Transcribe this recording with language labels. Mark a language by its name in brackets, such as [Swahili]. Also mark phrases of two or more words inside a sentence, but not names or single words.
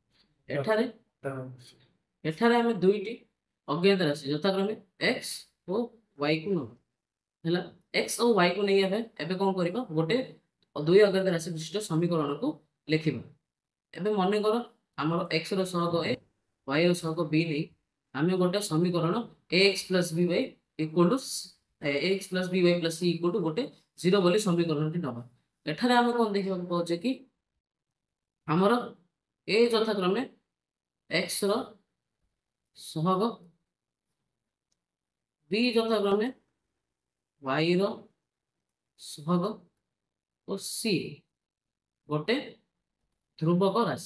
[Odia] ଏଠାରେ ଆମେ ଦୁଇଟି ଅଜ୍ଞାତ ରାଶି ଯଥାକ୍ରମେ x ଓ y କୁ ନେବା ହେଲା। x ଓ y କୁ ନେଇ ଏବେ କ'ଣ କରିବା, ଗୋଟେ ଦୁଇ ଅଜ୍ଞାତ ରାଶି ବିଶିଷ୍ଟ ସମୀକରଣକୁ ଲେଖିବା। ଏବେ ମନେକର ଆମର x ର ସହଗ a, y ର ସହଗ b ନେଇ ଆମେ ଗୋଟେ ସମୀକରଣ [English] ax plus by equal to c equal to [Odia] ଗୋଟେ 0 ବୋଲି ସମୀକରଣଟି ନେବା। ଏଠାରେ ଆମେ କ'ଣ ଦେଖିବାକୁ ପାଉଛେ କି ଆମର a ଯଥାକ୍ରମେ x ର ସହଗ, b ଯଥାକ୍ରମେ y ର ସହଗ ଓ c ଗୋଟେ ଧ୍ରୁବକ ରାଶି।